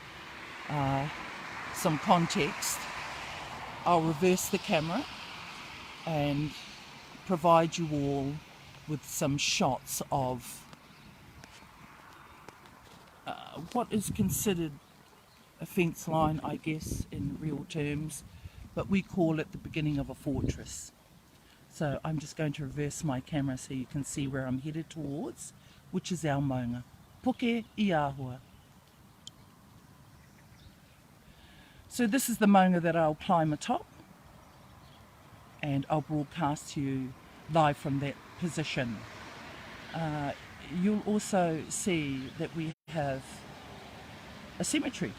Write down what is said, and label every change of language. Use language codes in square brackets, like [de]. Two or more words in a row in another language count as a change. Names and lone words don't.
[en] some context, I'll reverse the camera and provide you all with some shots of what is considered a fence line, I guess, in real terms, but we call it the beginning of a fortress. So I'm just going to reverse my camera so you can see where I'm headed towards, which is our maunga. Puke I āhua. So this is the maunga that I'll climb atop, and I'll broadcast to you live from that position. You'll also see that we have a cemetery.